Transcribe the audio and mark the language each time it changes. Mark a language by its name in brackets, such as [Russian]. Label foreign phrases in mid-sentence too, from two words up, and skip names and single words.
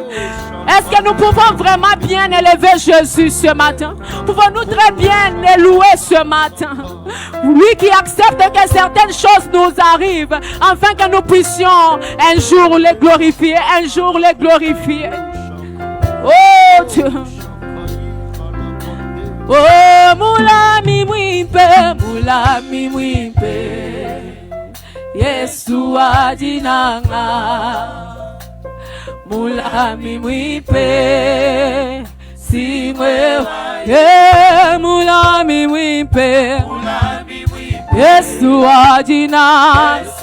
[French] Est-ce que nous pouvons vraiment bien élever Jésus ce matin? Pouvons-nous très bien le louer ce matin? Lui qui accepte que certaines choses nous arrivent, afin que nous puissions un jour les glorifier, un jour les glorifier. Oh Dieu. [Luba-Katanga] Oh mulami mwimpe Yesu ajinanga. Mulami mwipe Singwe mulami mwipe Yesu ajinanga.